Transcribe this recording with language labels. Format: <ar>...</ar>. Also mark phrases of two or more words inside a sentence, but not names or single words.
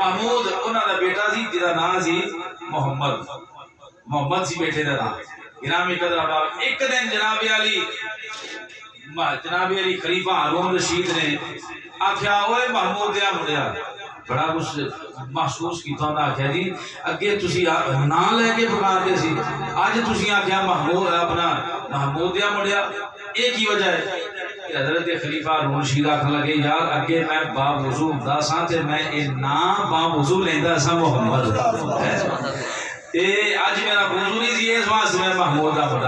<pa>محمود انہاں دا بیٹا سی جہدا نام سی محمد. محمد سی بیٹے دا نام. گرامی قدر احباب ایک دن جناب علی خلیفہ ہارون رشید نے آخیا اوے محمود دیا مڑیا, بڑا کچھ محسوس کیتا. انہاں آخیا جی اگے تسی نام لے کے پکارتے سی, اج تسی آخیا محمود اپنا محمود دیا مڑیا, یہ کی وجہ ہے؟ حضرت خلیفہ ہارون رشید آخر لگے یار اگے میں با وضو ہوندا سا تے میں یہ نام با وضو لیندا سا محمد, اج میرا وضو نہیں سی اس واسطے میں محمود دا بڑا.</pa>